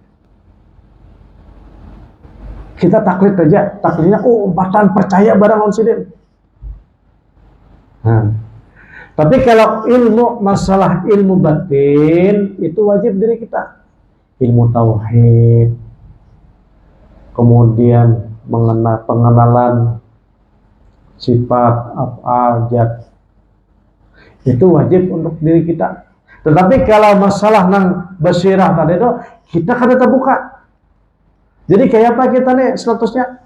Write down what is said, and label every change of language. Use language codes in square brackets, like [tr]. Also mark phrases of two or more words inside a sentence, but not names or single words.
[id] Kita taklid aja, taklidnya umpatan percaya barang onsidin. Nah, tapi kalau masalah ilmu batin itu wajib diri kita. Ilmu tauhid, kemudian pengenalan sifat, af'al, zat, itu wajib untuk diri kita. Tetapi kalau masalah nang basirah tadi itu, kita [bjn] kada terbuka. [id] Jadi kayak apa kita nih statusnya?